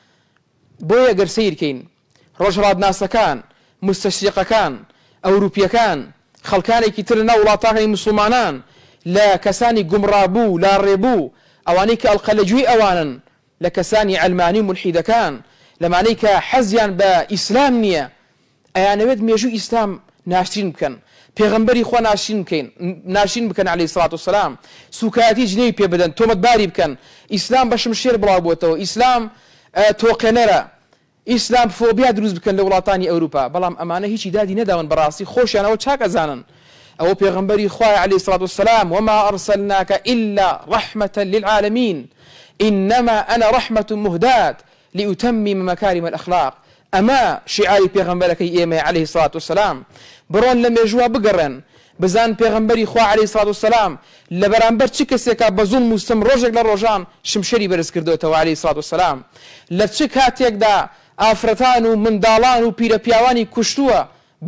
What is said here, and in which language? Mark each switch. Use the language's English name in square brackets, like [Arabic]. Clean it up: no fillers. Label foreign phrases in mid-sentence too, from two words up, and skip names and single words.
[Central Kurdish] بۆیە گەر سیرکەین ڕۆژهەڵاتناسەکان مستەشریقەکان ئەوروپیەکان خەڵکانێکی تر ناو وڵاتانی مسلمانان لە کەسانی گومڕابوو لا ڕێبوو ئەوانەی کە ئەڵقەلەجووی ئەوانن لە کەسانی ئەلمانی و مولحیدەکان لەمانەی کە حەزیان بە ئیسلام نییە ئەیانەوێت مێژوو ئیسلام ناشرین بکەن پێغەمبەری خوا ناشرین بکەن [Arabic] عەلەیهی سڵات وسەلام [Central Kurdish] سوکایەتی جنێوی پێ بدەن تۆمەتباری بکەن ئیسلام بە شمشێر بڵاو بۆتەوە ئیسلام تۆقێنەرە ئیسلام فۆبیا دروست بکەن لە وڵاتانی ئەوروپا بەڵام ئەمانە هیچی دادی نەداون بەڕاستی خۆشیانەوە چاک ئەزانن ئەوە پێغەمبەری خوای [Arabic] عەلەیهی سڵات وسەلام وما ئەرسەلناکە إلا رحمة للعالمين إنما أنا رحمة مهداة لأتمم مكارم الأخلاق أما شعاري [Central Kurdish] پێغەمبەرەکەی ئێمە [Arabic] عەلەیهی سڵات وسەلام [Central Kurdish] بڕۆن لە مێژووە بگەڕێن بزان پێغەمبەری خوا [Arabic] عەلەیهی سڵات وسەلام [Central Kurdish] لە بەرامبەر چ کەسێکە بە زوڵم و ستەم ڕۆژێک لە ڕۆژان شمشەری بەرز کردوێتەوە [Arabic] عەلەیهی سڵات وسەلام [Central Kurdish] لە چ کاتێکدا ئافرەتان و منداڵان و پیرە پیاوانی کوشتووە بەناحەق